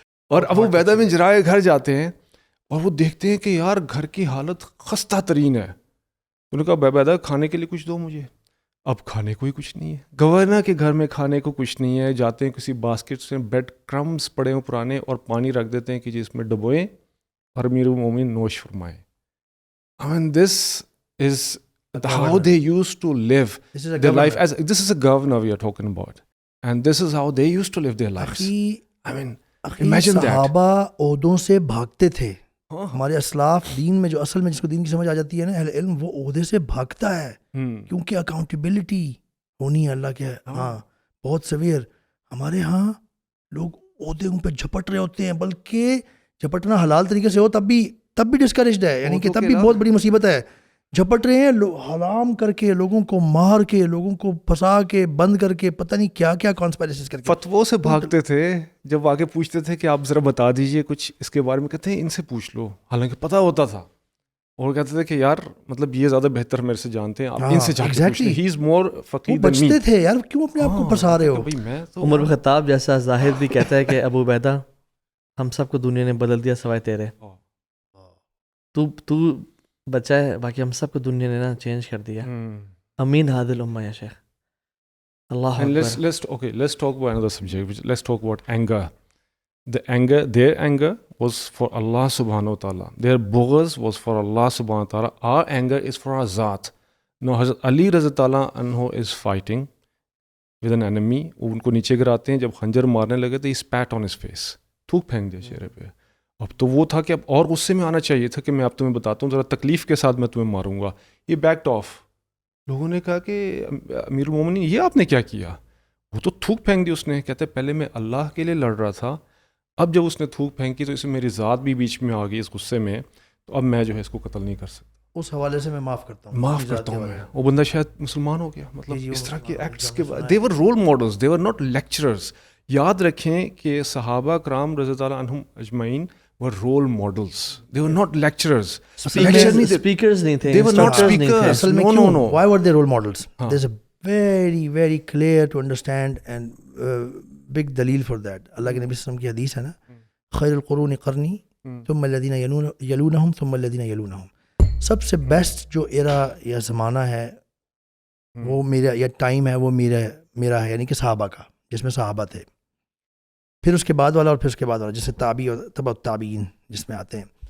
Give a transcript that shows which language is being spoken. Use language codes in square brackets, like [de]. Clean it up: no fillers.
[ur] اور ابو عبیدہ بن جراح کے گھر جاتے ہیں اور وہ دیکھتے ہیں کہ یار گھر کی حالت خستہ ترین ہے. انہوں نے کہا ابو عبیدہ کھانے کے لیے کچھ دو مجھے. اب کھانے کو ہی کچھ نہیں ہے, گورنر کے گھر میں کھانے کو کچھ نہیں ہے. جاتے ہیں کسی باسکٹ سے بیڈ کرمز پڑے ہوں پرانے, اور پانی رکھ دیتے ہیں کہ جس میں ڈبوئیں اور امیر المومنین نوش فرمائیں. [en] I mean this is how they used to live their life. As this is a governor we are talking about, and this is how they used to live their lives. I mean imagine that. [ur] صحابہ عہدوں سے بھاگتے تھے. ہمارے اسلاف دین میں جو اصل میں جس کو دین کی سمجھ آ جاتی ہے نا, اہل علم, وہ عہدے سے بھاگتا ہے, کیونکہ اکاؤنٹیبلٹی ہونی ہے اللہ کے. ہاں بہت سویئر. ہمارے ہاں لوگ عہدے ان پہ جھپٹ رہے ہوتے ہیں, بلکہ جھپٹنا حلال طریقے سے ہو تب بھی ڈسکریجڈ ہے, یعنی کہ تب بھی بہت بڑی مصیبت ہے. جھپٹ رہے ہیں حرام کر کے, لوگوں کو مار کے, لوگوں کو پھنسا کے, بند کر کے, پتہ نہیں کیا کیا کانسپائریسیز کر کے. فتووں سے بھاگتے تھے. جب آگے پوچھتے تھے کہ آپ ذرا بتا دیجئے کچھ اس کے بارے میں, کہتے ہیں ان سے پوچھ لو, حالانکہ پتہ ہوتا تھا. اور کہتے تھے کہ یار مطلب یہ زیادہ بہتر میرے سے جانتے ہیں, آپ ان سے جا کے پوچھ لیں, [en] He is more فقیہ than me. [ur] بچتے تھے یار, کیوں اپنے آپ کو پھنسا رہے ہو. عمر بن خطاب جیسا زاہد بھی کہتا ہے کہ ابو عبیدہ ہم سب کو دنیا نے بدل دیا سوائے تیرے. تو بچہ ہے, باقی ہم سب کو دنیا نے نا چینج کر دیا. امین ہادی الامہ یا شیخ. اللہ [en] اکبر. Let's talk about another subject. Let's talk about anger. their anger was for Allah subhanahu wa ta'ala. Their bughz was for Allah subhanahu wa ta'ala. Our anger is for our Zat. Now Hazrat Ali Raza Ta'ala anhu is fighting with an enemy. [ur] وہ ان کو نیچے گراتے ہیں. جب خنجر مارنے لگے تو [en] he spat on his face. [ur] تھوک پھینک دیا چہرے پہ. اب تو وہ تھا کہ اب اور غصے میں آنا چاہیے تھا کہ میں اب تمہیں بتاتا ہوں ذرا تکلیف کے ساتھ میں تمہیں ماروں گا. [en] یہ backed off. [ur] لوگوں نے کہا کہ امیر المومنین یہ آپ نے کیا کیا؟ وہ تو تھوک پھینک دی اس نے. کہتے پہلے میں اللہ کے لیے لڑ رہا تھا, اب جب اس نے تھوک پھینکی تو اس میں میری ذات بھی بیچ میں آ گئی اس غصے میں, تو اب میں جو ہے اس کو قتل نہیں کر سکتا. اس حوالے سے میں معاف کرتا ہوں, معاف کرتا ہوں میں. وہ بندہ شاید مسلمان ہو گیا. مطلب اس طرح کے ایکٹس کے بعد [en] They were role models, they were not lecturers. [ur] یاد رکھیں کہ صحابہ کرام رضی اللہ عنہم اجمعین [en] were role models. They were not lecturers. [ur] Speakers نہیں تھے. [en] They were not speakers. No. Why were they role models? There's a very, very clear to understand and big dalil for that. [ur] اللہ کے نبی صلی اللہ علیہ وسلم کی حدیث ہے نا, [ar] خیر القرون قرنی ثم الذین یلونہم [ur] ثم الذین یلونہم. سب سے بیسٹ جو ایرا یا زمانہ ہے وہ میرا یا ٹائم ہے وہ میرا ہے, یعنی کہ صحابہ کا, جس میں صحابہ تھے, پھر اس کے بعد والا اور پھر اس کے بعد والا جیسے تابعی اور تبع التابعین جس میں آتے ہیں.